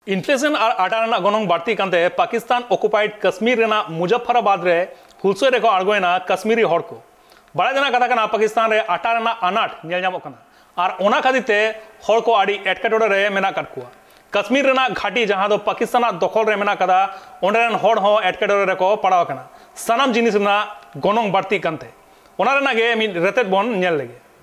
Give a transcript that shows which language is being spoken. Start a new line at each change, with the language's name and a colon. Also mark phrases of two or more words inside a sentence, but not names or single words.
Santali: इन्फ्लेशन और आटा गनंग बाड़ती कांते पाकिस्तान ऑक्युपाइड कश्मीर रेना मुजफ्फराबाद रे हुलसोय रेको आड़गोयना कश्मीरी हड़ को बड़ा जना कथा कना पाकिस्तान रे आटा रेना अनाट नेल ᱧᱟᱢᱚᱜ कना और ओना खातिर ते हड़ को आड़ी एटकेटोड़े रे मेना काट कुआ कश्मीर रेना घाटी जहां दो पाकिस्तान दखल रे मेना कदा ओंडेरन हड़ हो एटकेटोड़े रे को पड़ाव कना सानाम जिनिस रेना गनंग बाड़ती कांते ओना रेना गे मिद रेतेद बन नेल लेगे।